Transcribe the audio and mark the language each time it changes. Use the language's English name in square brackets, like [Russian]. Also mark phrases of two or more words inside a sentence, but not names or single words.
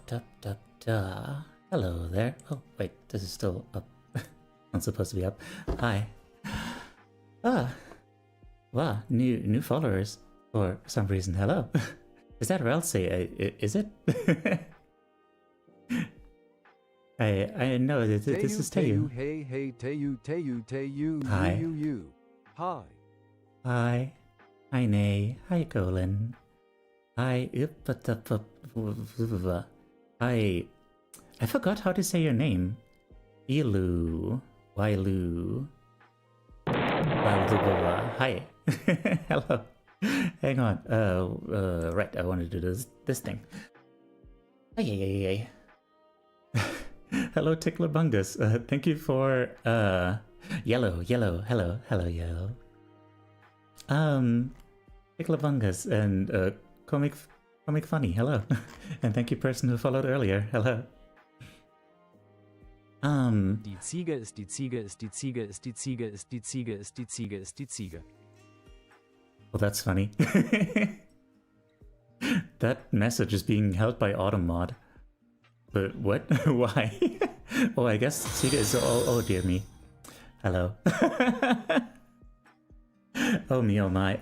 [English] Da. Hello there. Oh, wait, this is still up. Not supposed to be up. Hi. Wow, new followers for some reason. Hello. Is that Ralsei? Is it? I know that this is Tayu. Hey, Tayu. Hi. You. Hi. Hi. Hi, Nay. Hi, Colin. Hi. I forgot how to say your name. Ilu. Wailu. Hi. Hello. Hang on. Right. I want to do this thing. Hey. Hello, Tickler Bungus. Thank you for yellow. Hello, yellow. Tickler Bungus and comic funny. Hello, and thank you, person who followed earlier. Hello. [German] Die Ziege ist die Ziege ist die Ziege ist die Ziege ist die Ziege ist die Ziege ist die Ziege. [English] Well, that's funny. That message is being held by Automod. But what? Why? Oh, I guess Ziege is... Oh, dear me. Hello. Oh me, oh my.